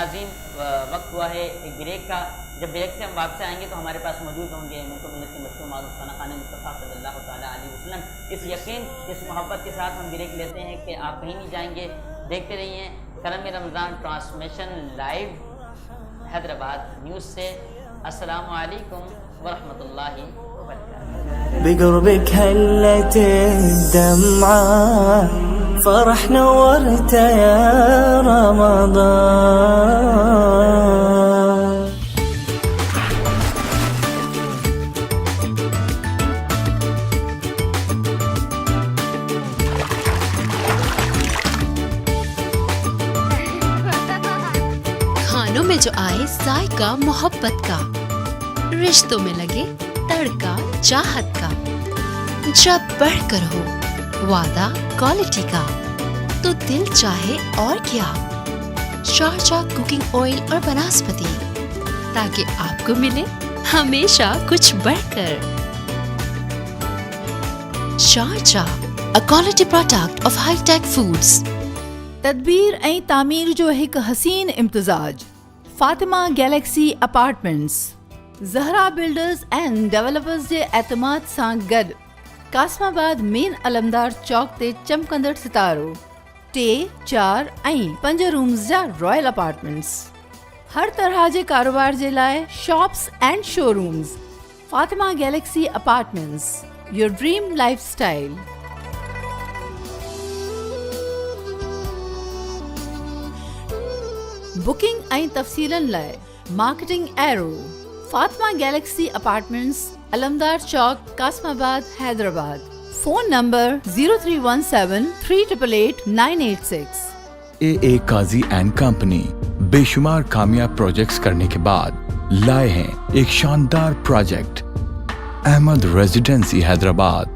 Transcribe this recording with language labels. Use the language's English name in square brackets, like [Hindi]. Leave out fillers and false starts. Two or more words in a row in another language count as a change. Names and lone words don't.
[Urdu] ان عظیم وقت ہوا ہے ایک بریک کا. جب بریک سے ہم واپس آئیں گے تو ہمارے پاس موجود ہوں گے ملک و ملت کے مشہور معروف خانہ خان مصطفیٰ [Arabic] صلی اللہ تعالیٰ علیہ وسلم. [Urdu] اس یقین اس محبت کے ساتھ ہم بریک لیتے ہیں کہ آپ کہیں نہیں جائیں گے. دیکھتے رہیے کرم رمضان [English] transmission live [Urdu] حیدرآباد نیوز سے. [Arabic] السلام علیکم ورحمۃ اللہ وبرکاتہ. بقربك هلت الدمعة فرح نورت يا رمضان. [Urdu] کھانوں میں جو آئے ذائقہ محبت کا, رشتوں میں لگے تڑکا چاہت کا, جب بڑھ کر ہو وعدہ کوالٹی کا تو دل چاہے اور کیا, شارجہ [English] cooking oil [Urdu] اور بناسپتی, تاکہ آپ کو ملے ہمیشہ کچھ بڑھ کر. شارجہ, [English] a quality product of high tech foods. [Sindhi] تدبیر ऐं तामीर जो हिकु हसीन इम्तिज़ाज. फातिमा गैलेक्सी अपार्टमेंट्स, ज़हरा बिल्डर्स एंड डेवलपर्स जे एतमाद सां गॾु कासमाबाद मेन अलमदार चौक ते चमकंदड़ सितारो 3, 4 ऐं 5 रूम्स जा [English] royal apartments. [Sindhi] हर तरह जे कारोबार जे लाइ [English] shops and showrooms. [Sindhi] फातिमा गैलेक्सी अपार्टमेंट्स, [English] your dream lifestyle. [Sindhi] बुकिंग ऐं तफ़सीलनि लाइ मार्केटिंग एरो, फातिमा गैलेक्सी अपार्टमेंट्स, अलमदार चौक, कासमाबाद, हैदराबाद. [English] phone number [Sindhi] 0317 388 986. [Urdu] AA قاضی اینڈ کمپنی بے شمار کامیاب پروجیکٹس کرنے کے بعد لائے ہیں ایک شاندار پروجیکٹ احمد ریزیڈنسی حیدرآباد.